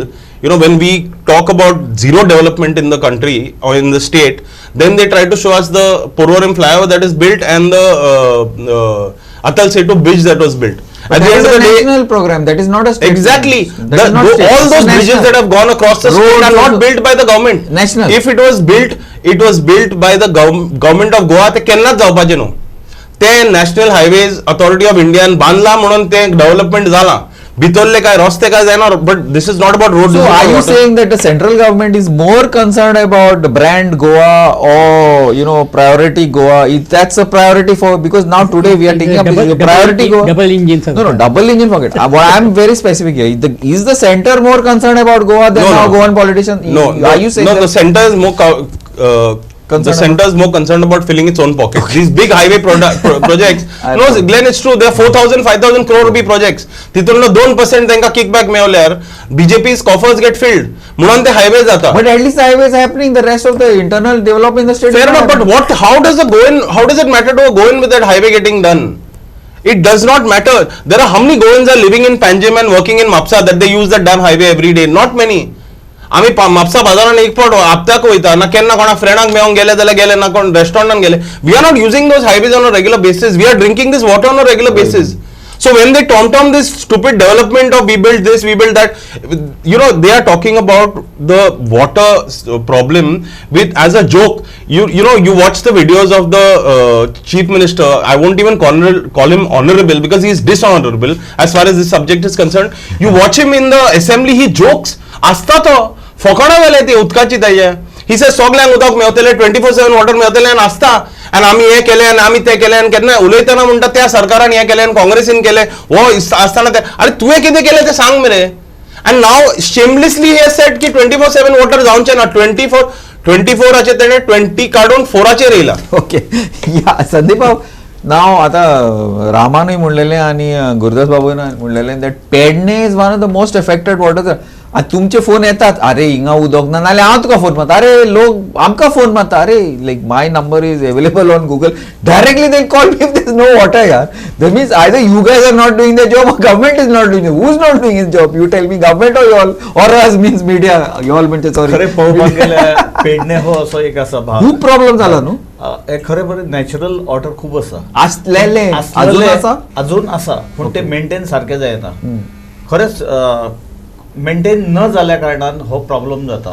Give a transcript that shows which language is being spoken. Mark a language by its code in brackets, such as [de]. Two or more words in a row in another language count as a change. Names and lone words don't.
[en] When we talk about zero development in the country or in the state, then they try to show us the Porvorim flyover that is built and the Atal Setu bridge that was built. But at the end of the day, national program, that is not a state exactly. program. All those bridges that have gone across the state are not built by the government. National. If it was built by the government of Goa. [kok] ते केन्नाच जावपाचें न्हू. ते National Highways Authority of India बांधला म्हणून ते डेव्हलपमेंट जाला. भितरले काय रस्ते काय जायना, [en] but this is not about roads. So are you saying that the central government is more concerned about the brand Goa or priority Goa? That's a priority because now today we are taking up the priority Goa. Double engine. No, double engine, forget. I'm very specific here. Is the center more concerned about Goa than now Goan politicians? No. Are you saying the center is more concerned about filling its own pocket. These big highway projects. No, Glenn, it's true. There are 4,000, 5,000 crore rupee projects. [kok] तितून 2% त्यांका [en] kickback मेवल्यार BJP's coffers get filled. [kok] म्हणून ते highways जाता. [en] But at least the highways happening. The rest of the internal development in the state. Fair enough, but how does it matter to a Goan with that highway getting done? It does not matter. There are how many Goans are living in Panjim and working in Mapsa that they use that damn highway every day? Not many. [kok] आम्ही म्हापसा बाजारान एक फावट हप्त्याक वयता ना केन्ना कोणा फ्रेंडाक मेळोंक गेले जाल्यार गेले ना कोण रेस्टॉरंटान गेले. [en] we are not using those highways on a regular basis. we are drinking this water on a regular basis. So when they tom this stupid development of we build this, we build that, they are talking about the water problem as a joke. You watch the videos of the chief minister. I won't even call him honorable because he is dishonorable as far as this subject is concerned. You watch him in the assembly, he jokes. [kok] Asta to फकाणा वेले ती उदकाची ताजे. [en] He says [kok] सगळ्यांक उदक मेवतले 24/7 वॉटर मेवतले आनी आसता आनी आमी हे केले आनी आमी ते केले आनी केन्ना उलयतना म्हणटा त्या सरकारान हे केले आनी काँग्रेसीन केले हो आसतना ते अरे तुवें कितें केले ते सांग मरे. आनी नाव [en] shamelessly he said [kok] की 24/7 वॉटर जावचे ना. 24 तेणे 20 काडून 4 येयला. ओके या संदीप भाऊ नाव आता रामानूय म्हणलेले आणि गुरुदास बाबून म्हणलेले [en] that Pedne is one of the most affected water. [kok] तुमचे फोन येतात, अरे हिंगा उदक ना, नाल्यार हांव तुका फोन मारता, अरे लोक आमकां फोन मारता, अरे [en] like my number is available on Google, directly they call me if there is no water [kok] यार. [en] That means either you guys are not doing their job or government is not doing it. Who's not doing his job? You tell me, government or y'all, or us means media, y'all म्हणजे [kok] खरे [en] सॉरी [kok] पळोवपाक गेल्यार पेडणे हो असो एक आसा भाग, खूप प्रॉब्लेम झाला न्हू. हे खरे बरें नॅचरल वॉटर खूप आसा, असलेले अजून आसलेले आसा. अजून आसा, पूण ते मेंटेन सारखे जायना. खरेंच मेंटेन न जाल्या कारणान हो प्रॉब्लेम जाता.